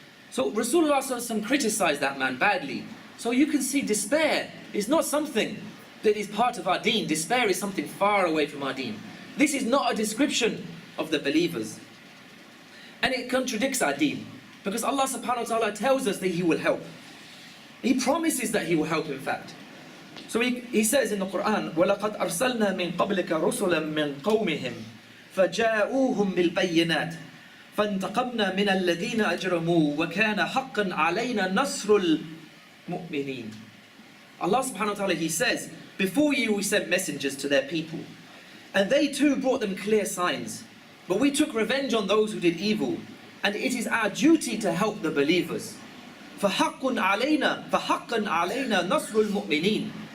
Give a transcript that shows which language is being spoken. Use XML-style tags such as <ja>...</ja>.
<en>So Rasulullah ﷺ criticized that man badly. So you can see despair is not something that is part of our deen. Despair is something far away from our deen. This is not a description of the believers. And it contradicts our deen. Because Allah subhanahu wa ta'ala tells us that He will help. He promises that He will help, in fact.</en> <ar>So he says in the Quran, وَلَقَدْ أَرْسَلْنَا مِن قَبْلِكَ رُسُلًا مِّن قَوْمِهِمْ فَجَاءُوهُمْ بِالْبَيِّنَاتِ فَانْتَقَمْنَا مِنَ الَّذِينَ أَجْرَمُوا وَكَانَ حَقًّا عَلَيْنَا نَصْرُ الْمُؤْمِنِينَ.</ar> <en>Allah subhanahu wa ta'ala, He says, before you we sent messengers to their people, and they too brought them clear signs. But we took revenge on those who did evil, and it is our duty to help the believers.</en> <ar>فَحَقٌّ عَلَيْنَا نَصْرُ الْمُؤْمِنِينَ.</ar>